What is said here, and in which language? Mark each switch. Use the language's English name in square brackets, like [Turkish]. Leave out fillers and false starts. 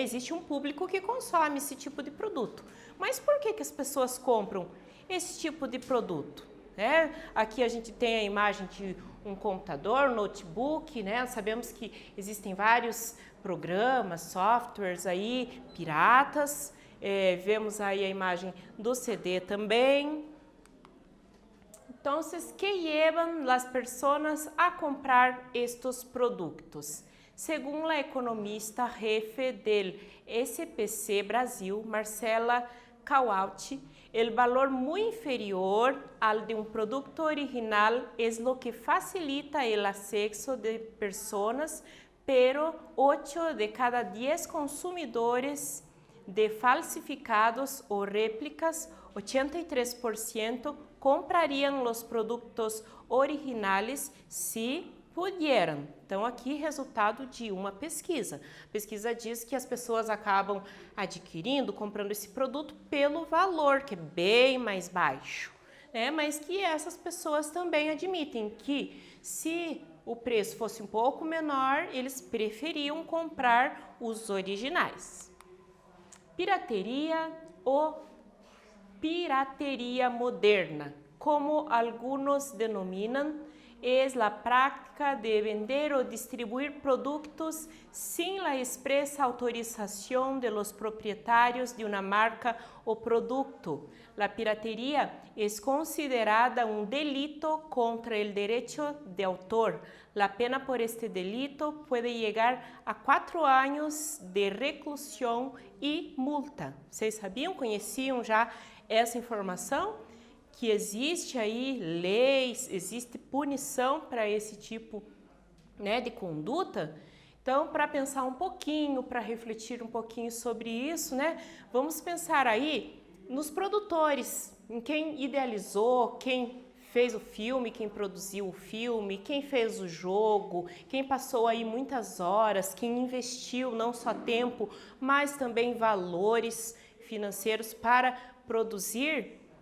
[Portuguese] Existe um público que consome esse tipo de produto. Mas por que as pessoas compram esse tipo de produto? Né? Aqui a gente tem a imagem de um computador, notebook, né? Sabemos que existem vários programas, softwares aí piratas. Vemos aí a imagem do CD também. [Spanish] Então, que llevan las personas a comprar estos productos? Según la economista jefe del SPC Brasil, Marcela Cauati, el valor muy inferior al de un producto original es lo que facilita el acceso de personas, pero 8 de cada 10 consumidores de falsificados o réplicas, 83%, [Portuguese] comprariam os produtos originais [Spanish] se pudieran. Então, aqui, resultado de uma pesquisa. A pesquisa diz que as pessoas acabam adquirindo, comprando esse produto pelo valor, que é bem mais baixo, né? Mas que essas pessoas também admitem que se o preço fosse um pouco menor, eles preferiam comprar os originais. Pirateria ou pirateria moderna, como algunos denominan, es la práctica de vender o distribuir productos sin la expresa autorización de los propietarios de una marca o producto. La piratería es considerada un delito contra el derecho de autor. La pena por este delito puede llegar a 4 años de [Portuguese] reclusão e multa. Vocês sabiam, conheciam já essa informação? Que existe aí leis, existe punição para esse tipo, né, de conduta. Então, para pensar um pouquinho, para refletir um pouquinho sobre isso, né, vamos pensar aí nos produtores, em quem idealizou, quem fez o filme, quem produziu o filme, quem fez o jogo, quem passou aí muitas horas, quem investiu não só tempo, mas também valores financeiros para produzir.